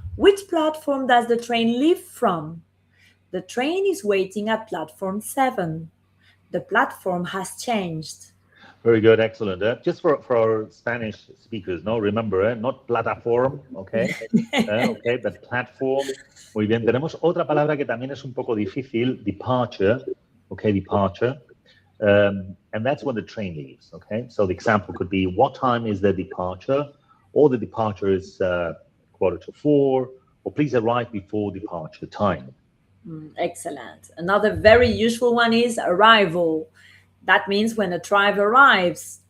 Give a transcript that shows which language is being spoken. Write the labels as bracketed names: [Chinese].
[English] Which platform does the train leave from? The train is waiting at platform 7. The platform has changed. Very good, excellent. Just for our Spanish speakers, no, remember, not plataform, okay, okay, but platform. [Spanish] Muy bien. Tenemos otra palabra que también es un poco difícil, departure, okay, departure. [English] And that's when the train leaves, okay? So the example could be, what time is the departure? Or the departure is 3:45, or please arrive before departure time. Excellent. Another very useful one is arrival. That means when a tribe arrives.